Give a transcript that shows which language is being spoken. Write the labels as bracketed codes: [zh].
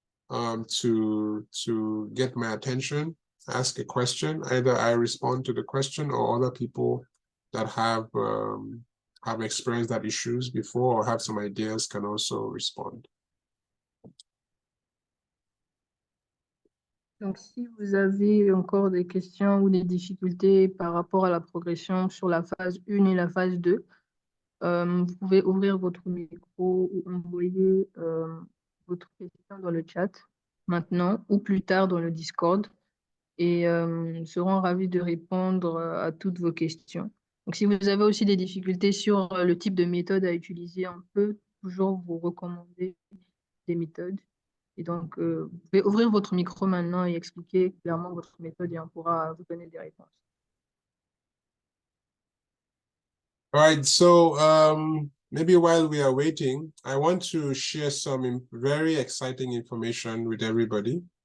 [en] to get my attention, ask a question. Either I respond to the question or other people that have experienced that issues before or have some ideas can also respond. [fr] Donc, si vous avez encore des questions ou des difficultés par rapport à la progression sur la phase 1 et la phase 2, vous pouvez ouvrir votre micro ou envoyer votre question dans le chat maintenant ou plus tard dans le Discord et nous serons ravis de répondre à toutes vos questions. Donc, si vous avez aussi des difficultés sur le type de méthode à utiliser, on peut toujours vous recommander des méthodes. Et donc, vous pouvez ouvrir votre micro maintenant et expliquer clairement votre méthode et on pourra vous donner des réponses. [en] All right, so maybe while we are waiting, I want to share some very exciting information with everybody.